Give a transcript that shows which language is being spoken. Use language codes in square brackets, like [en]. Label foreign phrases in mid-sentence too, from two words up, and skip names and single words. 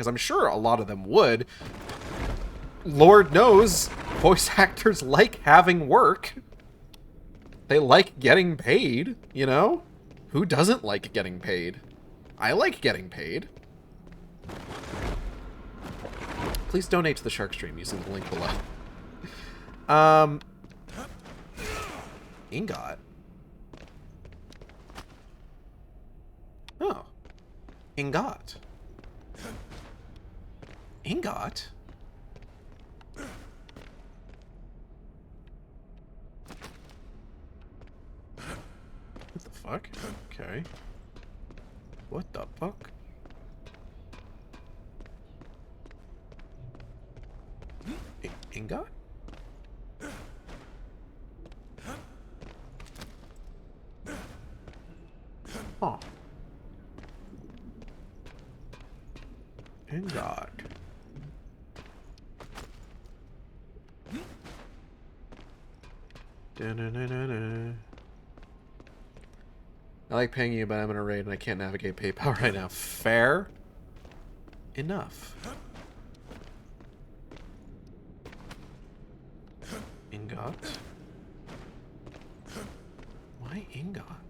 [en] Because I'm sure a lot of them would. Lord knows, voice actors like having work. They like getting paid, you know? Who doesn't like getting paid? I like getting paid. Please donate to the Shark Stream using the link below. Ingot. Oh. Ingot. Ingot? What the fuck? Okay. What the fuck? Ingot? Huh. Ingot. Da-na-na-na-na. I like paying you, but I'm in a raid and I can't navigate PayPal right now. Fair enough. Ingot? Why ingot?